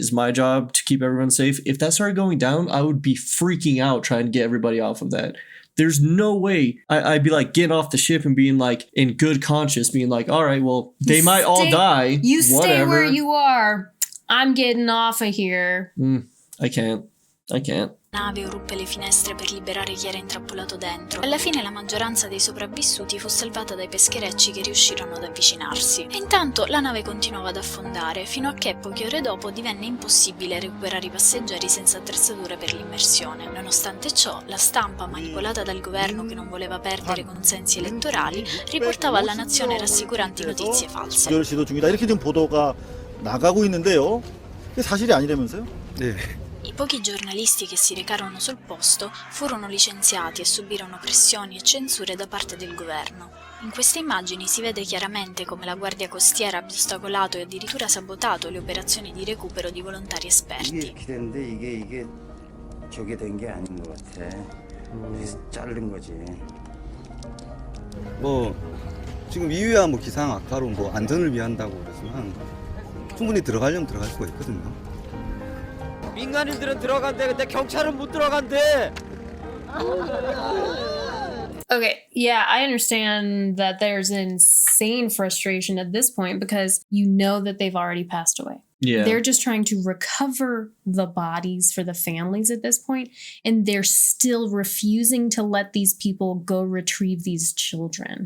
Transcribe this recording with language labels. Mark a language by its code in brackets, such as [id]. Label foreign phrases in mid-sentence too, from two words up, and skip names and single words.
[en] It's my job to keep everyone safe. If that started going down, I would be freaking out trying to get everybody off of that. There's no way I'd be like getting off the ship and being like in good conscience, being like, all right, well, they might all die. You whatever. Stay where you are. I'm getting off of here. I can't. [it] La nave o ruppe le finestre per liberare chi era intrappolato dentro. Alla fine la maggioranza dei sopravvissuti fu salvata dai pescherecci che riuscirono ad avvicinarsi. E intanto la nave continuava ad affondare, fino a che poche ore dopo divenne impossibile recuperare i passeggeri senza attrezzature per l'immersione. Nonostante ciò, la stampa, manipolata dal governo che non voleva perdere consensi elettorali, riportava alla nazione rassicuranti notizie false. [ko] 시도 중이다 이렇게 지금 보도가 나가고 있는데요. 이게 사실이 아니라면서요? 네. [it] I pochi giornalisti che si recarono sul posto furono licenziati e subirono pressioni e censure da parte del governo. In queste immagini si vede chiaramente come la guardia costiera abbia ostacolato e addirittura sabotato le operazioni di recupero di volontari esperti. [ko] 이게 기대인데 이게 저게 된 게 아닌 것 같아. 그래서 자른 거지. 뭐 지금 이유야 뭐 기상 악화로 뭐 안전을 위한다고 그러지만 충분히 들어가려면 들어갈 수가 있거든요. 민간인들은 들어간대. 근데 경찰은 못 들어간대. [en] Okay, yeah, I understand that there's insane frustration at this point because you know that they've already passed away. Yeah. They're just trying to recover the bodies for the families at this point, and they're still refusing to let these people go retrieve these children.